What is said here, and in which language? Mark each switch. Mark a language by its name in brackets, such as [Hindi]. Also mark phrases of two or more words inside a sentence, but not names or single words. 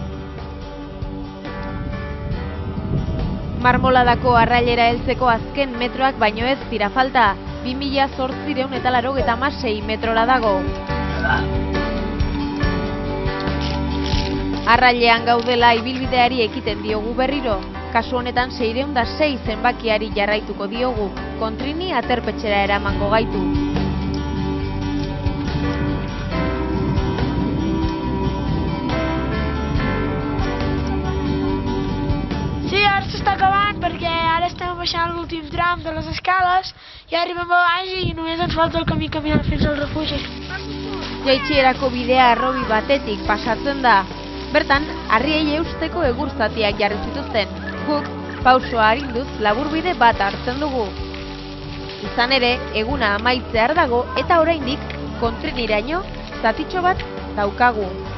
[Basque] Marmoladako arrailera heltzeko azken metroak baino ez dira falta, 2886 metrora dago. Arrailean gaudela ibilbideari ekiten diogu berriro, kasu honetan 606 zenbakiari jarraituko diogu, kontrini aterpetxera eramango gaitu. [Catalan] Sí, ara s'està acabant perquè ara estem baixant l'últim tram de les escales i arribem a baix i només ens falta el camí caminant fins al refugi. [Basque] Jaitsierako bidea arrobi batetik pasatzen da. Bertan, harriei eusteko egurzatiak jarri zituzten. Guk, pausoa arinduz laburbide bat hartzen dugu. Izan ere, eguna amaitzear dago eta oraindik kontriniraino zatitxo bat daukagu.